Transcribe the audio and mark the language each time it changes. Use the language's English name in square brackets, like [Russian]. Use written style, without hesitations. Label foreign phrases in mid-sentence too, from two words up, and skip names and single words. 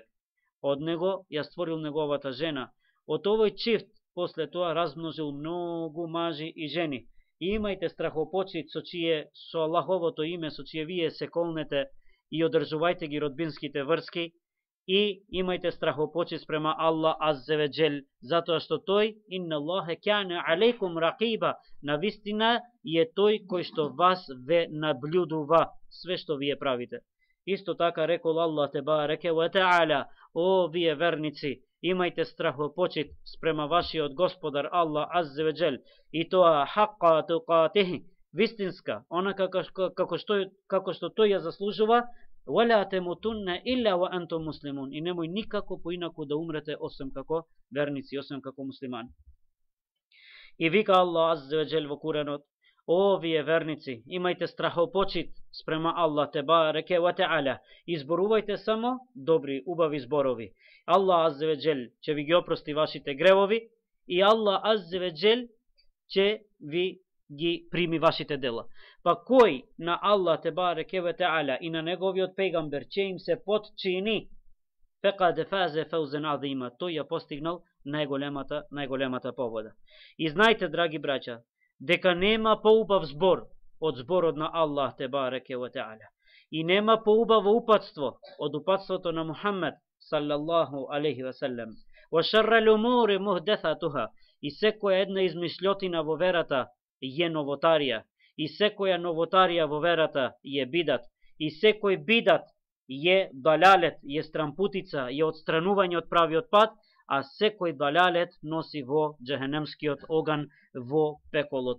[Macedonian] Од него ја створил неговата жена. Од овој чифт после тоа размножил многу мажи и жени. И имајте страхопочит со Аллаховото име, со чие вие се колнете, и одржувајте ги родбинските врски, и имајте страхопочит спрема Аллах [Arabic] عز وجل, [Macedonian] затоа што тој, [Arabic] إن الله كان عليكم رقيبا, [Macedonian] навистина е тој кој што вас ве наблюдува све што вие правите. Исто така рекол Аллах [Arabic] تبارك وتعالى: [Macedonian] о вие верници, имајте страхопочит спрема вашиот Господар Аллах [Arabic] عز وجل, [Macedonian] и тоа [Arabic] حق تقاته, [Macedonian] вистинска, онака како што тој ја заслужува. [Arabic] ولا تموتن إلا وأنتم مسلمون, [Macedonian] и немој никако поинаку да умрете освен како верници, освен како муслимани. И вика Аллах [Arabic] عز وجل [Macedonian] во Куранот: о вие верници, имајте страхопочит спрема Аллах [Arabic] تبارك وتعالى, [Macedonian] изборувајте само добри, убави зборови. Аллах [Arabic] عز وجل [Macedonian] ќе ви ги опрости вашите гревови, и Аллах [Arabic] عز وجل [Macedonian] ќе ви ги прими вашите дела. Па кој на Аллах [Arabic] تبارك وتعالى [Macedonian] и на неговиот пегамбер ќе им се подчини, [Arabic] فقد فاز فوزا عظيما, [Macedonian] тој ја постигнал најголемата победа. И знајте, драги браќа, дека нема поубав збор од зборот на Аллах [Arabic] تبارك وتعالى. [Macedonian] И нема поубаво упатство од упатството на Мухаммед [Arabic] صلى الله عليه وسلم. وشر الأمور محدثاتها, [Macedonian] и секоја една измишлјотина во верата е новотарија, и секоја новотарија во верата е бидат, и секој бидат е далалет, е стрампутица, е отстранување од правиот пат, а секој далалет носи во джехенемскиот оган, во пеколот.